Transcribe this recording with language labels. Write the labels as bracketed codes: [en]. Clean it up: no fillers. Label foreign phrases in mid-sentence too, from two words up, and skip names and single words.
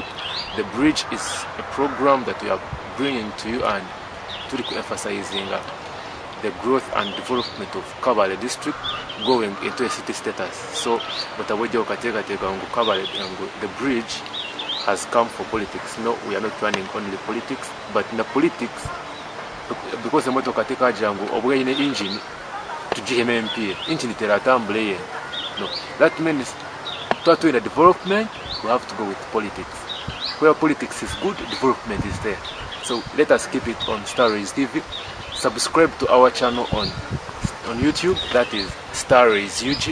[en] The Bridge is a program that we are bringing to you and to emphasizing the growth and development of Kabale district going into a city status. So, but Kabale, the Bridge has come for politics. No, we are not running only politics, but in the politics, because the moto [cgg] katika jangu obwe ine engine tujihemempie engine teratambule [en] no, that means to in the development we have to go with politics. Where politics is good, development is there. So let us keep it on Starrays TV. Subscribe to our channel on YouTube, that is Starrays UG.